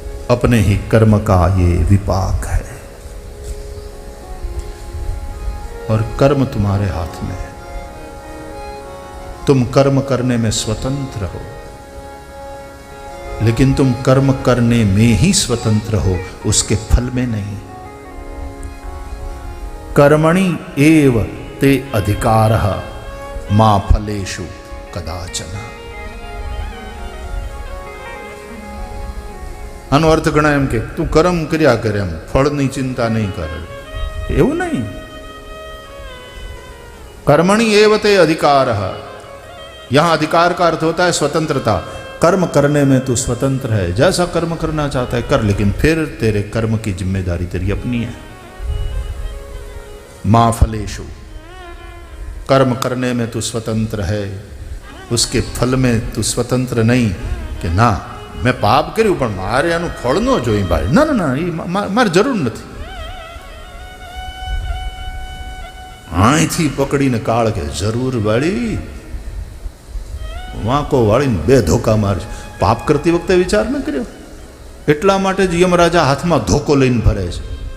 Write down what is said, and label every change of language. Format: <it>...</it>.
<hi>अपने ही कर्म का ये विपाक है और कर्म तुम्हारे हाथ में है. तुम कर्म करने में स्वतंत्र हो, लेकिन तुम कर्म करने में ही स्वतंत्र हो, उसके फल में नहीं.</hi> <sa>कर्मणि एव ते अधिकारः मा फलेषु कदाचन.</sa> <gu>આનો અર્થ ઘણા એમ કે તું કર્મ કર્યા કરે, એમ ફળની ચિંતા નહીં કરે. એવું નહીં.</gu> <sa>कर्मणि एव ते अधिकारः.</sa> <hi>यहां अधिकार का अर्थ होता है स्वतंत्रता. कर्म करने में तू स्वतंत्र है, जैसा कर्म करना चाहता है कर, लेकिन फिर तेरे कर्म की जिम्मेदारी तेरी अपनी है.</hi> <sa>मां फलेषु</sa> <hi>कर्म करने में तू स्वतंत्र है, उसके फल में तू स्वतंत्र नहीं कि ना मैं पाप</hi> <gu>કર્યું પણ મારે આનું ફળ ન જોઈ ભાઈ, ના ના ના, એ મારે જરૂર નથી. અહીંથી પકડીને કાળ કે જરૂર વાળી વાંકો વાળીને બે ધોકા મારશે. પાપ કરતી વખતે વિચાર ન કર્યો? એટલા માટે જ યમરાજા હાથમાં ધોકો લઈને ફરે છે.</gu>